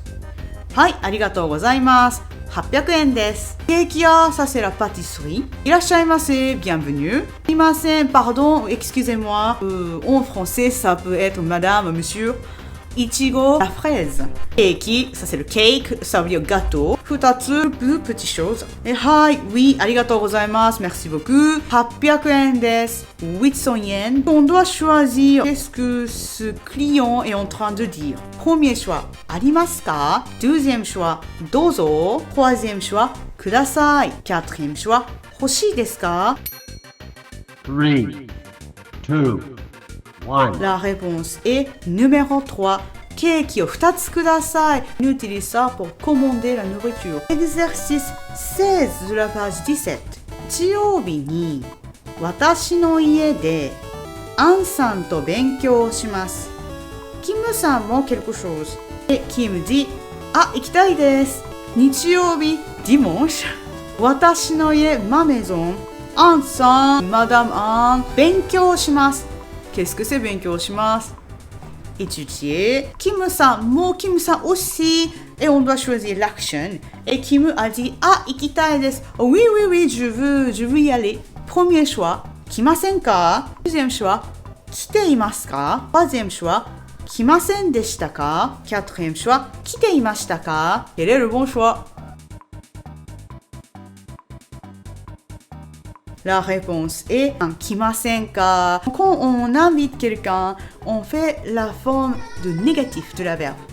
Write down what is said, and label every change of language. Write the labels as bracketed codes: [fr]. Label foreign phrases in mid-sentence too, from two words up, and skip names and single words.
[ja] はい、ありがとうございます。800円です。 [fr] ケーキ屋、ça c'est la pâtisserie. [ja] いらっしゃいませ、bienvenue. [fr] すみません、pardon, excusez-moi. En français, ça peut être madame, monsieur. いちご la fraise. ケーキ、ça c'est le cake, ça veut dire gâteau. 二つ、plus petite chose. はい、oui, ありがとうございます。 Merci beaucoup. [ja] 800 円です。800 yen. [fr] On doit choisir qu'est-ce que ce client est en train de dire. Premier choix, [ja] ありますか? [fr] Deuxième choix, [ja] どうぞ. [fr] Troisième choix, [ja] ください. [fr] Quatrième choix, [ja] 欲しいですか? [fr] 3, 2, 1. La réponse est numéro 3. [ja] ケーキを2つください. [fr] On utilise ça pour commander la nourriture. Exercice 16 de la page 17. [ja] 日曜日に私の家でアンさんと勉強をします。 [fr] キムさんも quelque chose. Et Kim dit [ja] あ、行きたいです。日曜日 dimanche. 私の家 [fr] ma maison. アンさん Madame Anne [ja] 勉強します。 [fr] Qu'est-ce que c'est [ja] 勉強します? [fr] Étudier. Kim-san, mo Kim-san aussi. Et on doit choisir l'action. Et Kim a dit, [ja] あ、行きたいです. [fr] Oui, oui, oui, je veux y aller. Premier choix, [ja] 来ませんか? [fr] Deuxième choix, [ja] 来ていますか? [fr] Troisième choix, [ja] 来ませんでしたか? [fr] Quatrième choix, [ja] 来ていましたか? [fr] Quel est le bon choix? La réponse est [ja] 来ませんか. [fr] Quand on invite quelqu'un, on fait la forme de négatif de la verbe.